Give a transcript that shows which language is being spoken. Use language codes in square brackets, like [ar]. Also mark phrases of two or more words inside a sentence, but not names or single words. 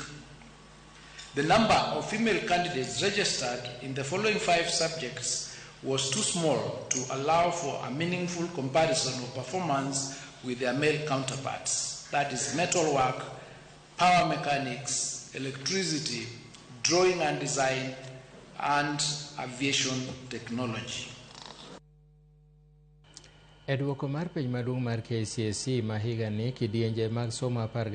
[en] The number of female candidates registered in the following 5 subjects was too small to allow for a meaningful comparison of performance with their male counterparts, that is metalwork, power mechanics, electricity, drawing and design, and aviation technology. [luo] E duoko mar penj maduong' mar KCSE ma higa ni, kidienje mag somo 10